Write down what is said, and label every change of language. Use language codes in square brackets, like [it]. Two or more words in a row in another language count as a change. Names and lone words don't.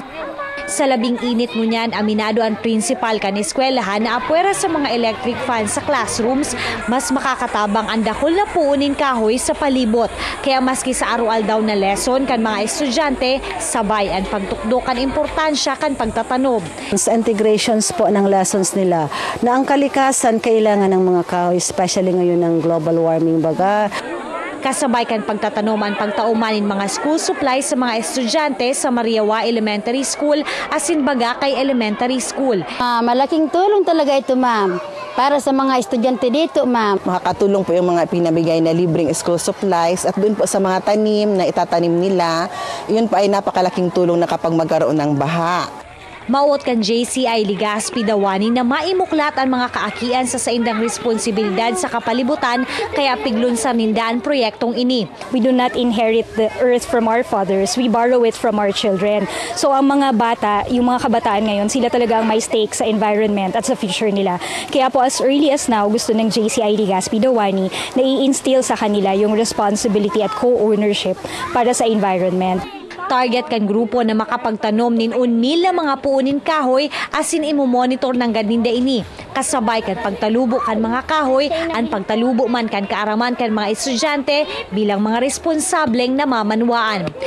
[bik] Sa labing init ngunyan, aminado ang principal kan eskwelahan na apwera sa mga [en] electric fans [bik] sa classrooms, mas makakatabang ang dakol na puunin kahoy sa palibot. Kaya maski sa arual daw na lesson kan mga estudyante, sabay ang pagtukdok kan importansya kan pagtatanom. [tl] Sa integrations po ng lessons nila na ang kalikasan kailangan ng mga kahoy, especially ngayon ng [en] global warming [tl] baga. [bik] Kasabay kan pagtatanoman pagtaumanin mga [en] school supplies [bik] sa mga estudyante sa Mariawa [en] Elementary School [bik] asin baga kay elementary school. [tl] Malaking tulong talaga ito, ma'am. Para sa mga estudyante dito, ma'am. Makakatulong po yung mga pinamigay na libreng [en] school supplies [tl] at doon po sa mga tanim na itatanim nila, yun po ay napakalaking tulong na kapag magkaroon ng baha. [bik] Mauot kan JCI Ligaspi Dawani na maimuklat ang mga kaakian sa saindang responsibilidad sa kapalibutan kaya piglun sa nindaan proyektong ini. [en] We do not inherit the earth from our fathers, we borrow it from our children. [tl] So ang mga bata, yung mga kabataan ngayon, sila talaga ang may stake sa environment at sa future nila. Kaya po [en] as early as now, [tl] gusto ng JCI Ligaspi Dawani na i-instill sa kanila yung responsibility at co-ownership para sa environment. [bik] Target kan grupo na makapagtanom nin 1,000 na mga puunin kahoy asin imomonitor ng ganinda ini. Kasabay kan pagtalubo kan mga kahoy, ang pagtalubo man kan kaaraman kan mga estudyante bilang mga responsableng namamanwaan.